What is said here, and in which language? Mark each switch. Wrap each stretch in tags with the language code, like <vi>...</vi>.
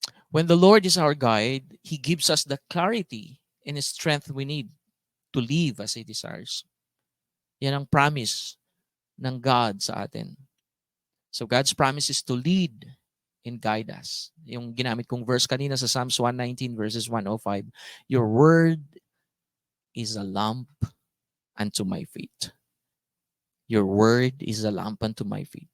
<en>When the Lord is our guide, He gives us the clarity and strength we need to live as He desires.</en> <tl>Yan ang promise ng God sa atin.</tl> <en>So God's promise is to lead and guide us.</en> <tl>Yung ginamit kong verse kanina sa Psalms 119 verses 105,</tl> <en>Your word is a lamp unto my feet. Your word is a lamp unto my feet.</en>